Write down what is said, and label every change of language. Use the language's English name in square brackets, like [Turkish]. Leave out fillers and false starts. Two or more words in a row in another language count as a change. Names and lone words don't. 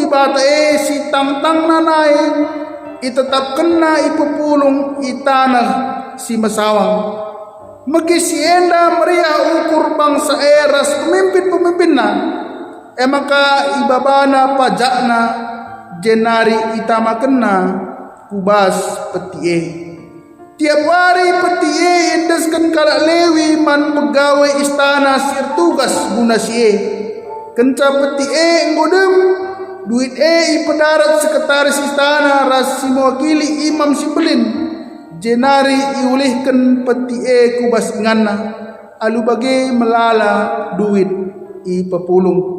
[Batak Karo] bata si tang-tang nanai itetap kena ipepulung itanah si mesawang megi si enda meriah ukur bangsa eras pemimpin-pemimpinna maka ibabana pajakna jenari itama kena kubas peti tiap hari peti indeskan kalak Lewi man pegawai istana sir tugas guna si kenca peti ngodem duit ipedarat sekretaris istana ras si mewakili imam si belin jenari iulihkan peti kubas inganna alu bagi melala duit ipepulung.